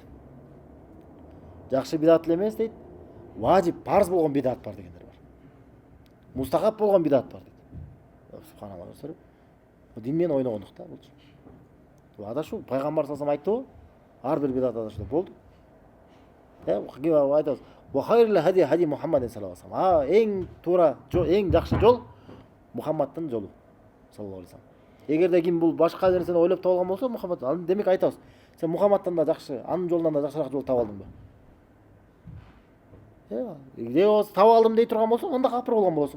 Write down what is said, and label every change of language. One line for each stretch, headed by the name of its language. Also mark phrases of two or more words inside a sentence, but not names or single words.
Kyrgyz: Жакшы бидат эле эмес дейт. Важип, парз болгон бидат бар дегендер бар. Мустахаб болгон бидат бар дейт. Субханалла, көрсөтүрбү? Дин менен ойногондук да булчу. Бул адашуу пайгамбар
Arabic: صلى الله عليه وسلم
Kyrgyz: айтты, ар бир бидат адашуу деп болду. Айтабыз.
Arabic: وخير الهدي هدي محمد صلى الله عليه وسلم.
Kyrgyz: Эң туура, эң жакшы жол Мухаммадтын жолу
Arabic: صلى الله عليه وسلم.
Kyrgyz: Эгерде ким бул башка нерсени ойлоп таба алган болсо, Мухаммад, аны демек айтабыз. Сен Мухаммадтан да жакшы, анын жолунан да жакшыраак жол таба алдыңбы? Таба алдым дей турган болсоң, анда капыр болгон болосуң.